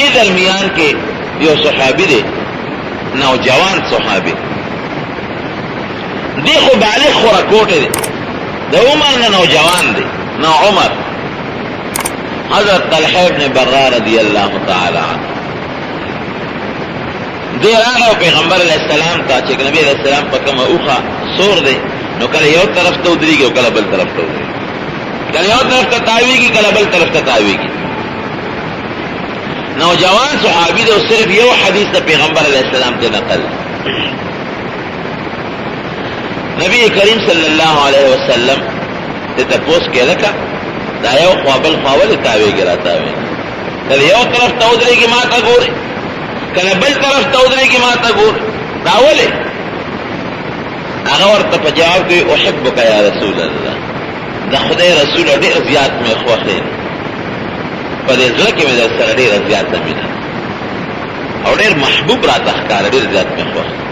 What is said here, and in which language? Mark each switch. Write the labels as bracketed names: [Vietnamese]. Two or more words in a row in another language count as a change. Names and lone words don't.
[Pashto] دې درمیان کې یو صحابي دی، نوجوان صحابي، دی خو بالغ خورکوټ دی د عمر نه نوجوان دی نو عمر حضرت طلحه ابن برا [Arabic] رضی الله تعالی عنہ [Pashto] دی راغو پیغمبر [Arabic] علیہ السلام [Pashto] ته چې نبی [Arabic] علیہ السلام [Pashto] په کومه اوخه سور دی نو کله یو طرف ته ودرېږي او کله بل طرف ته ودرېږي کله یو طرف ته تاویږي کله بل طرف ته تاویږي نوجوان صحابی دی او صرف یو حدیث د پیغمبر [Arabic] علیہ السلام [Pashto] ته نقل نبی کریم [Arabic] صلی اللہ علیہ وسلم [Pashto] ته تپوس کې لکه دا یو خوا بل خوا ولې تاویږي را تاویږي کله یو طرف ته ودرېږي ما ته ګوري کله بل طرف ته ودرېږي ما ته ګوري دا ولې هغه ورته په جواب کې [Arabic] احبک یا رسول الله [Pashto] دا خدای رسول ډېر زیات مې خوښه په دې ځکه کې مې در سره ډېر زیات مینه او ډېر محبوب را تخکار ډېر زیات مې خوښه